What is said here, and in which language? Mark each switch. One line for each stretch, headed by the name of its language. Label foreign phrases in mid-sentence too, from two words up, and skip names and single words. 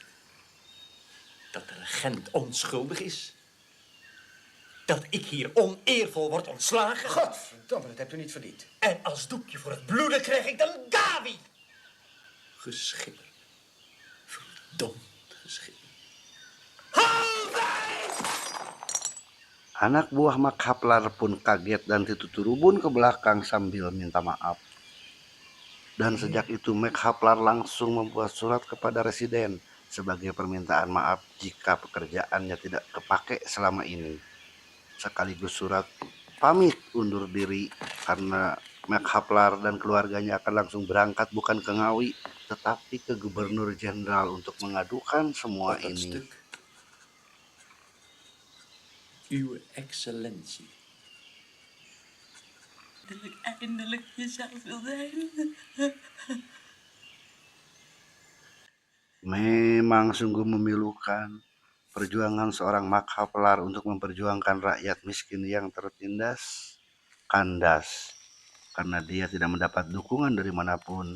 Dutch: Dat de regent onschuldig is. Dat ik hier oneervol word ontslagen. Godverdomme, dat hebt u niet verdiend. En als doekje voor het bloeden krijg ik dan Gawi. Geschipper. Verdomd geschipper.
Indonesian: Anak buah Mak Haplar pun kaget dan dituturubun ke belakang sambil minta maaf. Dan sejak itu Mak Haplar langsung membuat surat kepada Residen sebagai permintaan maaf jika pekerjaannya tidak kepake selama ini. Sekaligus surat pamit undur diri karena Mak Haplar dan keluarganya akan langsung berangkat bukan ke Ngawi, tetapi ke Gubernur Jenderal untuk mengadukan semua ini.
Dutch: Uw excellentie. Dat ik eindelijk jezelf wil zijn.
Indonesian: Memang sungguh memilukan perjuangan seorang Mak Haplar untuk memperjuangkan rakyat miskin yang tertindas, kandas, karena dia tidak mendapat dukungan dari manapun.